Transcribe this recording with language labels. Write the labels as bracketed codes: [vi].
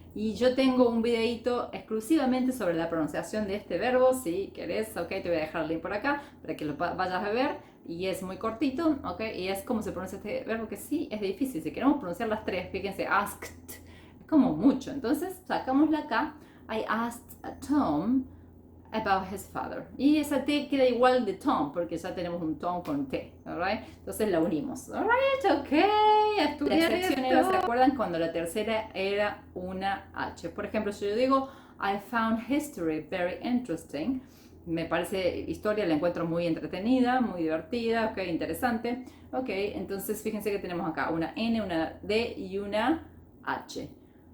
[es] Y yo tengo un videito exclusivamente sobre la pronunciación de este verbo. Si querés, ok, te voy a dejar el link por acá para que lo vayas a ver. Y es muy cortito, ok, y es como se pronuncia este verbo, que sí es difícil. Si queremos pronunciar las 3, fíjense, asked, es como mucho. Entonces sacamos la K. [en] I asked a Tom about his father. [es] Y esa T queda igual de Tom, porque ya tenemos un Tom con T, alright? Entonces la unimos, alright, ok, estudiar la excepción era, ¿se acuerdan? Cuando la tercera era una H. Por ejemplo, si yo digo, [en] I found history very interesting, [es] me parece, historia la encuentro muy entretenida, muy divertida, ok, interesante, ok, entonces fíjense que tenemos acá una N, una D y una H.